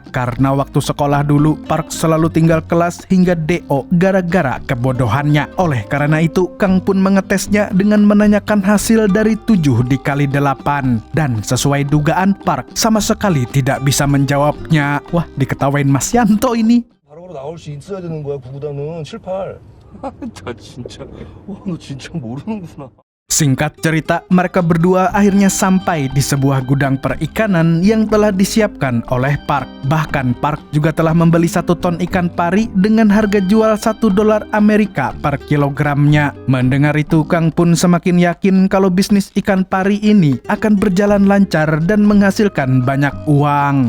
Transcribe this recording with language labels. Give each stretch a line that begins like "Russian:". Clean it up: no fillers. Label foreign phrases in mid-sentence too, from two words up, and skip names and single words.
Indonesian: Karena waktu sekolah dulu, Park selalu tinggal kelas hingga DO gara-gara kebodohannya. Oleh karena itu, Kang pun mengetesnya dengan menanyakan hasil dari 7 dikali 8. Dan sesuai dugaan, Park sama sekali tidak bisa menjawabnya. Wah, diketawain Mas Yanto ini.
Korean: 바로바로 나올 수 있어야 되는 거야. 구구단은 7, 8. 나 진짜 와 너 진짜 모르는구나.
Indonesian: Singkat cerita, mereka berdua akhirnya sampai di sebuah gudang perikanan yang telah disiapkan oleh Park. Bahkan Park juga telah membeli 1 ton ikan pari dengan harga jual $1 Amerika per kilogramnya. Mendengar itu, Kang pun semakin yakin kalau bisnis ikan pari ini akan berjalan lancar dan menghasilkan banyak uang.